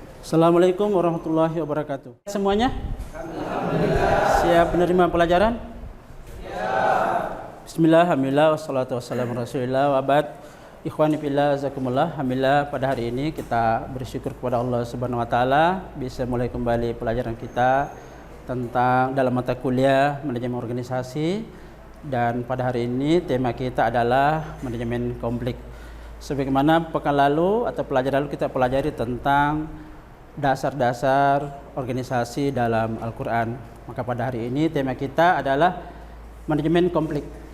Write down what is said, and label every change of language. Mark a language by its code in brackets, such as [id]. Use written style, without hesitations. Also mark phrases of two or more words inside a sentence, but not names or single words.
[ar] السلام عليكم ورحمة الله وبركاته. [id] Semuanya? Siap menerima pelajaran? [ar] بسم الله، الحمد لله، والصلاة والسلام رسول الله، وبعد. إخواني في الله، جزاكم الله. [id] Alhamdulillah pada hari ini kita bersyukur kepada Allah [ar] سبحانه وتعالى [id] bisa mulai kembali pelajaran kita tentang dalam mata kuliah manajemen organisasi, dan pada hari ini tema kita adalah manajemen konflik. Sebagaimana pekan lalu atau pelajaran lalu kita pelajari tentang dasar-dasar organisasi dalam Al-Quran, maka pada hari ini tema kita adalah manajemen konflik.